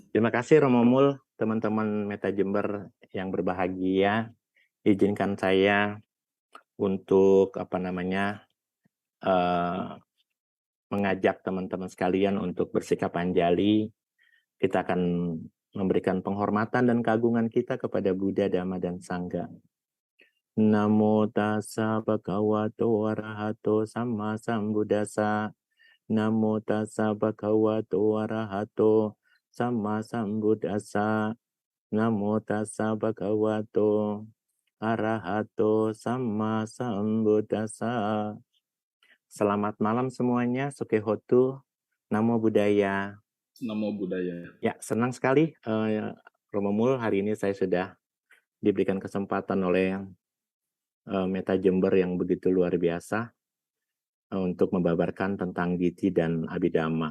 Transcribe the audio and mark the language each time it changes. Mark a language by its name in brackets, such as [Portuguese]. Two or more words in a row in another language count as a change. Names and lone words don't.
[Indonesian] Terima kasih Romo Mul, teman-teman Meta Jember yang berbahagia. Izinkan saya untuk mengajak teman-teman sekalian untuk bersikap anjali. Kita akan memberikan penghormatan dan keagungan kita kepada Buddha, Dhamma, dan Sangha. [Pali] Namo tassa bhagavato arahato samma sambuddhassa. Namo tassa bhagavato arahato samma sambuddhassa. Namo tassa bhagavato arahato samma sambuddhassa. [Indonesian] Selamat malam semuanya, [Pali] Sukehotu, Namo Buddhaya. Namo Buddhaya. [Indonesian] Ya, senang sekali Romo Mul, hari ini saya sudah diberikan kesempatan oleh Meta Jember yang begitu luar biasa untuk membabarkan tentang Diti dan Abhidhamma.